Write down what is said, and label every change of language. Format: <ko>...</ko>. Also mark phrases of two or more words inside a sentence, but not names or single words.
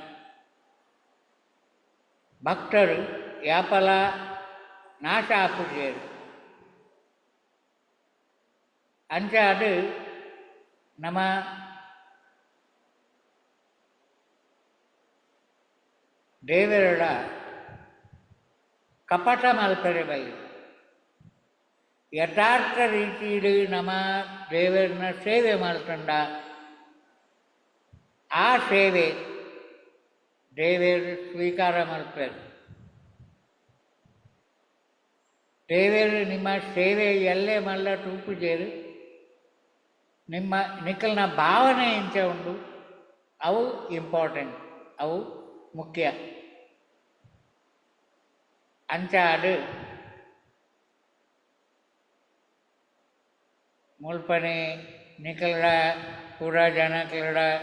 <tcy>ಭಕ್ತರು ಯಾಪಲ ನಾಶ ಆಪುಜೇರು ಅಂಚ ಅದು ನಮ್ಮ ದೇವರ ಕಪಟ ಮಲ್ಪರೆ ಬಲ್ಲಿ</tcy> <kn>ಯಥಾರ್ಥ ರೀತಿಯಲ್ಲಿ ನಮ್ಮ ದೇವರನ್ನ ಸೇವೆ ಮಾಡ್ಕೊಂಡ ಆ ಸೇವೆ ದೇವರು ಸ್ವೀಕಾರ ಮಾಡ್ತಾರೆ.</kn> <tcy>ದೇವರು ನಿಮ್ಮ ಸೇವೆ ಎಲ್ಲೇ ಮಲ್ಲ ತೂಪುಜೇರು ನಿಮ್ಮ ನಿಖಲ್ನ ಭಾವನೆ ಇಂಚ ಉಂಡು ಅವು ಇಂಪಾರ್ಟೆಂಟ್, ಅವು ಮುಖ್ಯ. ಅಂಚ ಅದು ಮುಲ್ಪನೆ ನಿಖಲ್ರ ಪೂರ ಜನಕ್ಲಡ</tcy>